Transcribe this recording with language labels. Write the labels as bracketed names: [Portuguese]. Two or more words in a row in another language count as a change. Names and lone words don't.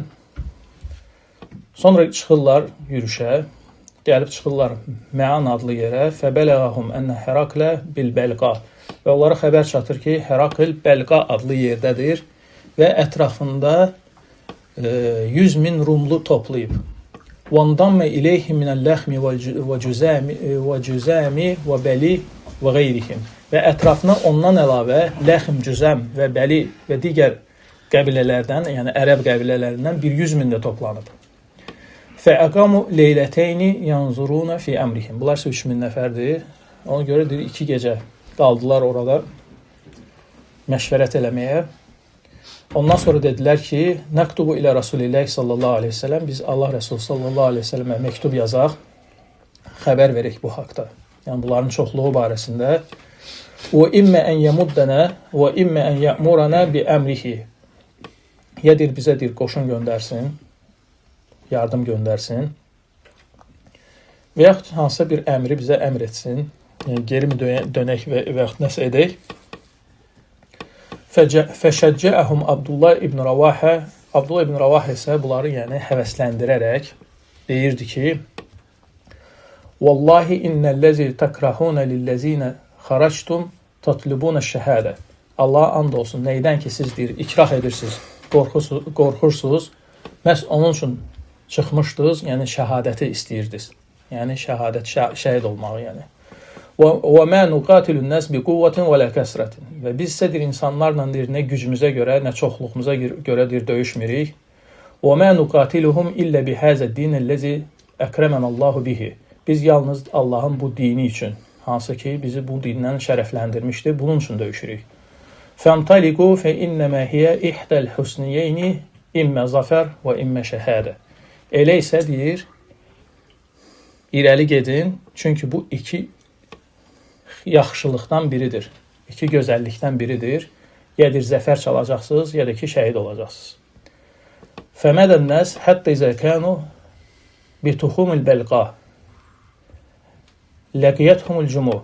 [Azerbaijani] Sonra çıxırlar yürüşə, gəlib çıxırlar Mə'an adlı yerə. [Arabic] فبلغهم أن هرقل بالبلقاء. [Azerbaijani] Və onlara xəbər çatır ki, Hərakl Bəlqa adlı yerdədir və ətrafında 100.000 rumlu toplayıb. [Arabic] وَانْضَمَّ إِلَيْهِمْ مِنَ اللَّحْمِ وَجُزَامِ وَبَلِي وَغَيْرِهِمْ. [Azerbaijani] Və ətrafına ondan əlavə Ləxm, Cüzəm və Bəli və digər qəbilələrdən, yəni ərəb qəbilələrindən bir 100.000 də toplanıb. [Arabic] فَأَقَامُوا لَيْلَتَيْنِ يَنْظُرُونَ فِي أَمْرِهِمْ. [Azerbaijani] Bunlar 3.000 nəfərdir. Ona görə deyir, 2 gecə qaldılar orada məşvərət eləməyə. Ondan sonra dedilər ki, [Arabic] نكتب إلى رسول الله صلى الله عليه وسلم, [Azerbaijani] biz Allah Resulü [Arabic] صلى الله عليه وسلم [Azerbaijani] məktub yazaq, xəbər verək bu haqda. Yəni, bunların çoxluğu barəsində. [Arabic] وَإِمَّ أَنْ يَمُدَّنَا وَإِمَّ أَنْ يَأْمُرَنَا بِأَمْرِهِ. [Azerbaijani] Ya deyir, bizə deyir, qoşun göndərsin, yardım göndərsin və yaxud hansısa bir əmri bizə əmr etsin, yəni, geri mi dönək və yaxud nəsə edək. [Arabic] فشجعهم عبد الله بن رواحة. [Azerbaijani] Abdullah ibn Rəvahə isə bunları yəni həvəsləndirərək deyirdi ki, [Arabic] والله إن الذي تكرهون للذي خرجتم تطلبون الشهادة. [Azerbaijani] Allah and olsun, neydən ki siz deyir, ikrah edirsiniz, qorxursunuz, məhz onun üçün çıxmışdınız, yəni şəhadəti istəyirdiniz. Yəni şəhadət, şəhid olmağı yəni. [Arabic] وَمَا نُقَاتِلُ النَّاسِ بِقُوَّةٍ وَلَا كَسْرَةٍ. [Azerbaijani] Və biz isə deyir, insanlarla deyir, nə gücümüzə görə, nə çoxluğumuza görə deyir, döyüşmürük. [Arabic] وَمَا نُقَاتِلُهُمْ إِلَّا بِهَذَا الدِّينِ الَّذِي أَكْرَمَنَ اللّٰهُ بِهِ. [Azerbaijani] Biz yalnız Allahın bu dini üçün, hansı ki bizi bu dindən şərəfləndirmişdir, bunun üçün döyüşürük. [Arabic] فَامْتَلِقُوا فَإِنَّمَا هِيَ إِحْدَى الْحُسْنِيَيْنِ إِمَّا زَفَرْ وَإِمَّا شَهَادَ. [Azerbaijani] Elə isə deyir, irəli gedin, çünki bu iki yaxşılıqdan biridir. İki gözəllikdən biridir. Ya deyir, zəfər çalacaqsınız, ya da ki, şəhid olacaqsınız. [Arabic] فمضى الناس حتى إذا كانوا بتخوم البلقاء لقيتهم الجموع.